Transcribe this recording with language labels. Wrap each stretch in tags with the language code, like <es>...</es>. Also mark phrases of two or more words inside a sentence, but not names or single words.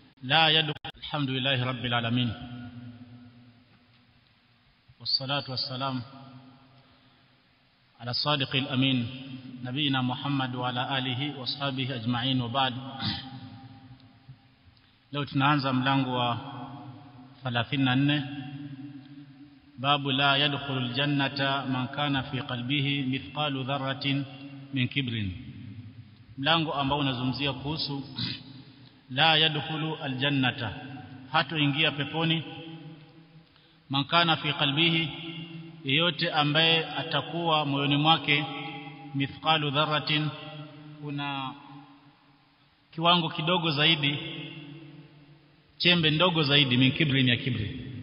<ar>لا يدخل. الحمد لله رب العالمين، والصلاة والسلام على الصادق الأمين نبينا محمد وعلى آله وصحبه أجمعين، وبعد. لو</ar> <sw>tunaanza mlango wa 34</sw> <ar>باب لا يدخل الجنة من كان في قلبه مثقال ذرة من كبر,</ar> <sw>mlango ambao unazungumzia kuhusu</sw> <ar>لا يدخل الجنة,</ar> <sw>hatoingia peponi,</sw> <ar>من كان في قلبه,</ar> <sw>yeyote ambaye atakuwa moyoni mwake</sw> <ar>مثقال ذرة,</ar> <sw>kuna kiwango kidogo zaidi, chembe ndogo zaidi,</sw> <ar>من كبر,</ar> <sw>ya kibri.</sw>